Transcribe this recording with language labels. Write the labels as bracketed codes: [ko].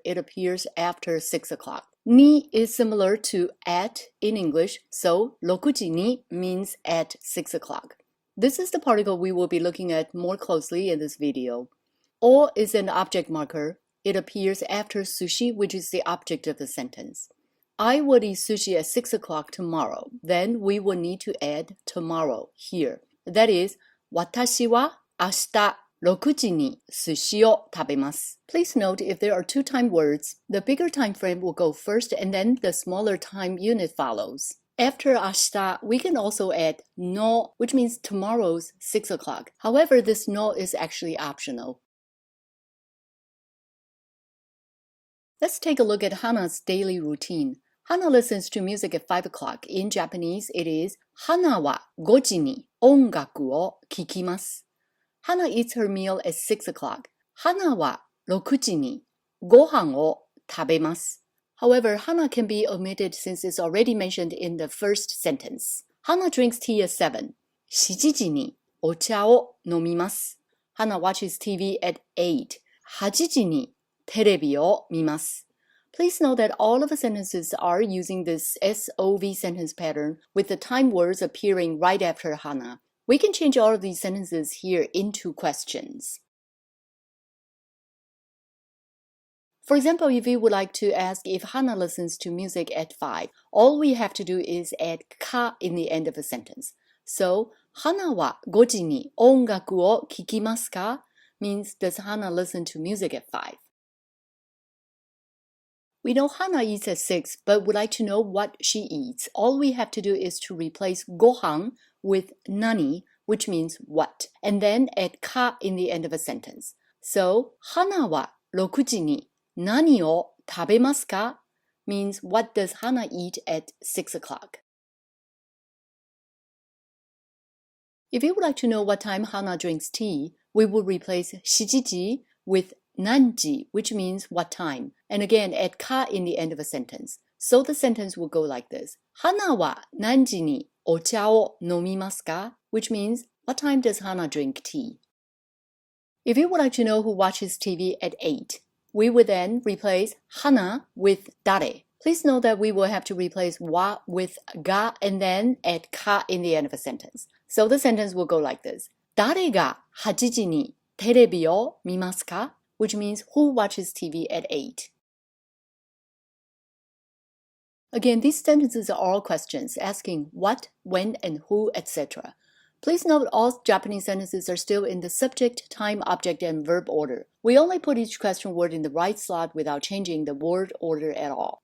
[en] It appears after 6 o'clock. Ni is similar to at in English, so 6時に means at 6 o'clock. This is the particle we will be looking at more closely in this video. O is an object marker. It appears after sushi, which is the object of the sentence. I would eat sushi at 6 o'clock tomorrow. Then we will need to add tomorrow here. That is, [ja] 私は明日6時に寿司を食べます. [en] Please note if there are two time words, the bigger time frame will go first and then the smaller time unit follows. After 明日, we can also add no, which means tomorrow's 6 o'clock. However, this no is actually optional. Let's take a look at Hana's daily routine. Hana listens to music at 5 o'clock. In Japanese, it is [ja] 花は5時に音楽を聴きます. [en] Hana eats her meal at 6 o'clock. [ja] 花は6時にご飯を食べます. [en] However, Hana can be omitted since it's already mentioned in the first sentence. Hana drinks tea at 7. [ja] 7時にお茶を飲みます. [en] Hana watches TV at 8. [ja] 8時にテレビを見ます. [en] Please note that all of the sentences are using this SOV sentence pattern with the time words appearing right after Hana. We can change all of these sentences here into questions. For example, if you would like to ask if Hana listens to music at 5, all we have to do is add ka in the end of a sentence. [ja] So, 花は5時に音楽を聴きますか? [en] means does Hana listen to music at 5? We know Hana eats at 6, but would like to know what she eats. All we have to do is to replace gohan with nani, which means what, and then add ka in the end of a sentence. So, 花は6時に何を食べますか? means what does Hana eat at 6 o'clock? If you would like to know what time Hana drinks tea, we will replace 7時 with nanji, which means what time, and again add ka in the end of a sentence. So the sentence will go like this. [ja] 花は何時にお茶を飲みますか? [en] which means what time does Hana drink tea? If you would like to know who watches TV at 8, we would then replace Hana with dare. Please note that we will have to replace wa with ga and then add ka in the end of a sentence. So the sentence will go like this. [ja] 誰が8時にテレビを見ますか? [en] which means who watches TV at 8. Again, these sentences are all questions asking what, when, and who, etc. Please note all Japanese sentences are still in the subject, time, object, and verb order. We only put each question word in the right slot without changing the word order at all.